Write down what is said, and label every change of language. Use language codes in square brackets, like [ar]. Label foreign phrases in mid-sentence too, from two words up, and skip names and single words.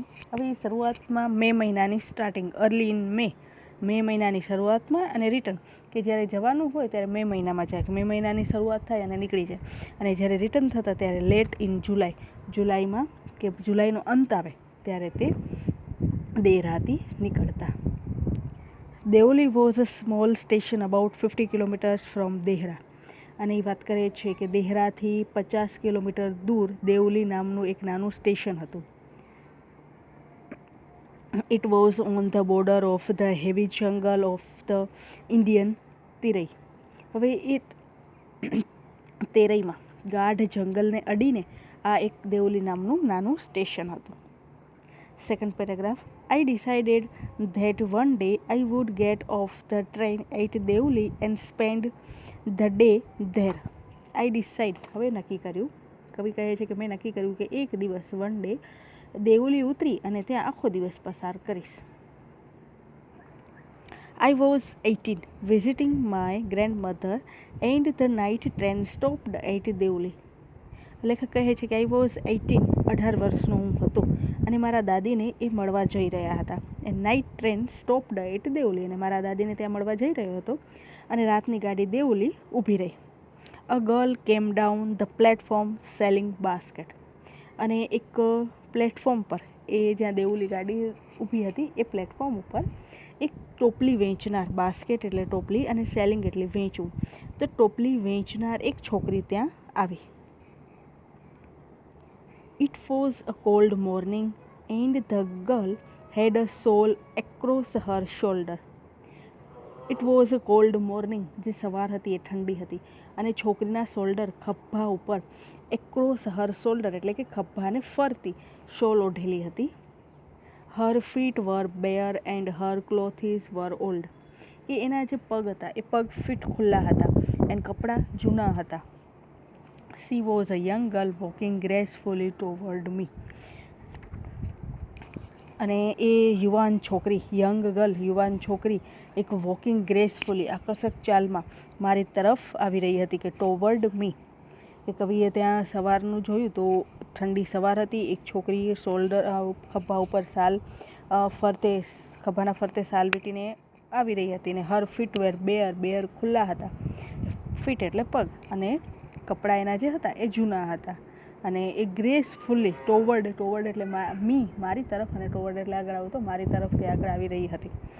[gu] હવે એ શરૂઆતમાં મે મહિનાની સ્ટાર્ટિંગ, [en] early in [gu] મે મહિનાની શરૂઆતમાં, અને રિટર્ન કે જ્યારે જવાનું હોય ત્યારે મે મહિનામાં જાય, મે મહિનાની શરૂઆત થાય અને નીકળી જાય, અને જ્યારે રિટર્ન થતા ત્યારે [en] late in [gu] જુલાઈમાં કે જુલાઈનો અંત આવે ત્યારે તે દેહરાથી નીકળતા. [en] Devli was a small station about 50 kilometres from Dehra, [gu] અને એ વાત કરે છે કે દેહરાથી 50 કિલોમીટર દૂર દેવલી નામનું એક નાનું સ્ટેશન હતું. [en] It was on the border of the heavy jungle of the Indian Terai. [gu] હવે એ તેરઈમાં ગાઢ જંગલને અડીને આ એક દેવલી નામનું નાનું સ્ટેશન હતું. [en] second paragraph. I decided that one day I would get off the train at Devli and spend the day there. I decide, [gu] હવે નક્કી કર્યું, કવિ કહે છે કે મેં નક્કી કર્યું કે એક દિવસ [en] one day [gu] દેવલી ઉતરી અને ત્યાં આખો દિવસ પસાર કરીશ. [en] I was 18, visiting my grandmother and the night train stopped at Devli. [gu] લેખક કહે છે કે [en] I was 18, [gu] 18 વર્ષનો હું હતો અને મારા દાદીને એ મળવા જઈ રહ્યા હતા. [en] and night train stopped at Devli, [gu] અને મારા દાદીને ત્યાં મળવા જઈ રહ્યો હતો અને રાતની ગાડી દેવલી ઊભી રહી. [en] a girl came down the platform selling basket, [gu] અને એક પ્લેટફોર્મ પર, એ જ્યાં દેવલી ગાડી ઊભી હતી એ પ્લેટફોર્મ ઉપર એક ટોપલી વેચનાર, બાસ્કેટ એટલે ટોપલી અને સેલિંગ એટલે વેચવું, તો ટોપલી વેચનાર એક છોકરી ત્યાં આવી. [en] It was a cold morning and the girl had a shawl across her shoulder. It was a cold morning, [gu] જે સવાર હતી એ ઠંડી હતી, અને છોકરીના શોલ્ડર, ખભા ઉપર, [en] across her shoulder [gu] એટલે કે ખભાને ફરતી શોલ ઓઢેલી હતી. [en] her feet were bare and her clothes were old. [gu] એના જે પગ હતા એ પગ ફીટ ખુલ્લા હતા એન્ડ કપડાં જૂના હતા. [en] She was a young girl walking gracefully toward me. [gu] અને એ યુવાન છોકરી એક [en] walking gracefully, [gu] આકર્ષક ચાલમાં મારી તરફ આવી રહી હતી, કે [en] toward me. [gu] કે કવિએ ત્યાં સવારનું જોયું તો ઠંડી સવાર હતી, એક છોકરી ખભા ઉપર ખભાના ફરતે સાલ વીંટીને આવી રહી હતી, ને [en] her feet were bare [gu] ખુલ્લા હતા, ફીટ એટલે પગ, અને કપડાં એના જે હતા એ જૂના હતા, અને એ [en] gracefully toward [gu] એટલે મારી તરફ, અને ટોવર્ડ એટલે આગળ આવું તો મારી તરફથી આગળ આવી રહી હતી.